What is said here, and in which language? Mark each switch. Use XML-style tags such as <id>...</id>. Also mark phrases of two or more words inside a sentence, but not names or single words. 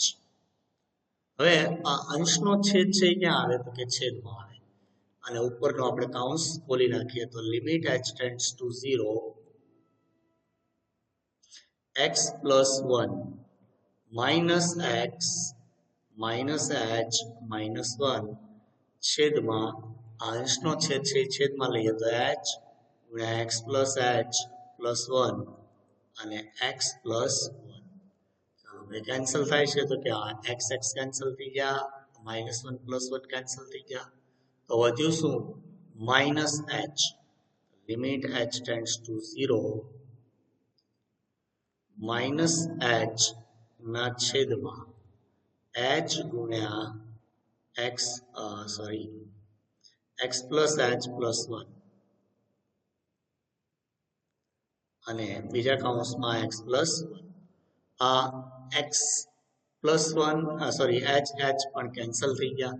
<gu>હવે આ અંશનો છેદ છે ક્યાં આવે તો કે છેદમાં આવે અને ઉપરનો આપણે કૌંસ ખોલી નાખીએ તો</gu> <en>limit h tends to 0 x plus 1 minus x minus h minus 1</en> <gu>છેદમાં આ અંશનો છેદ છે છેદમાં લઈએ તો h ગુણ્યા</gu> <en>x plus h plus 1</en> <gu>અને</gu> <en>x plus 1.</en> <gu>ચાલો બે કેન્સલ થાય છે તો કે આ x x કેન્સલ થઈ ગયા,</gu> <en>minus 1 plus 1</en> <gu>કેન્સલ થઈ ગયા તો વધ્યું શું,</gu> <en>minus h. limit h tends to 0 minus h</en> <gu>ના છેદમાં h ગુણ્યા</gu> <en>x plus h plus 1</en> <gu>અને બીજા કૌંસમાં</gu> <en>x plus 1.</en> <gu>આ</gu> <en>x plus 1 h</en> <gu>પણ કેન્સલ થઈ ગયા.</gu>